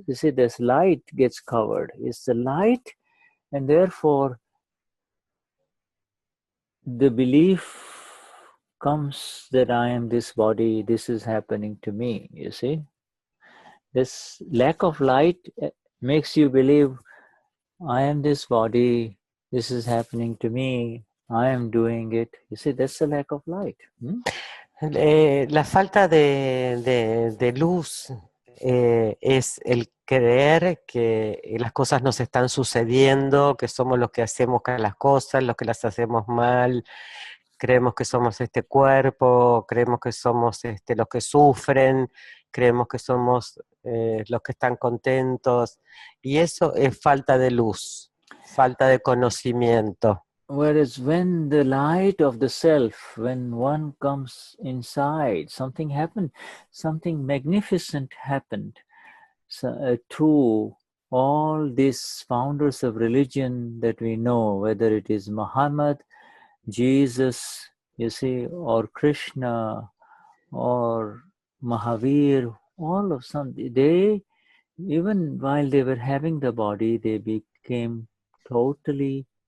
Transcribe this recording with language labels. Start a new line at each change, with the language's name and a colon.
English: You see, this light gets covered. It's the light, and therefore the belief comes that I am this body, this is happening to me, you see. This lack of light makes you believe, I am this body, this is happening to me, I am doing it. You see, that's the lack of light.
Spanish: La falta de luz es el creer que las cosas nos están sucediendo, que somos los que hacemos las cosas, los que las hacemos mal, creemos que somos este cuerpo, creemos que somos los que sufren, creemos que somos los que están contentos, y eso es falta de luz, falta de conocimiento.
English: Whereas when the light of the self, when one comes inside, something happened, something magnificent happened. So, to all these founders of religion that we know, whether it is Muhammad, Jesus, you see, or Krishna, or Mahavir, all of some, they, even while they were having the body, they became totally